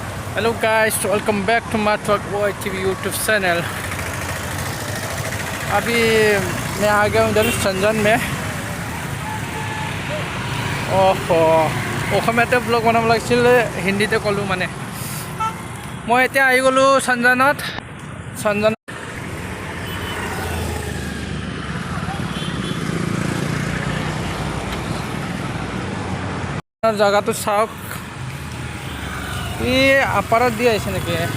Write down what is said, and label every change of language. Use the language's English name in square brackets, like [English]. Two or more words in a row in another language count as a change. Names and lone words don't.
[English] Hello guys, welcome back to Matuag TV YouTube channel. [Hindi] अभी मैं आ गया हूँ इधर संजन में। [Assamese] ओहो অসমীয়াতে ব্লগ বনাব লাগিছিল, হিন্দীতে ক'লোঁ মানে। মই এতিয়া আহি গ'লোঁ সঞ্জনত। জায়গাটো চাওক, ই আপাৰত দি আহিছে নেকি?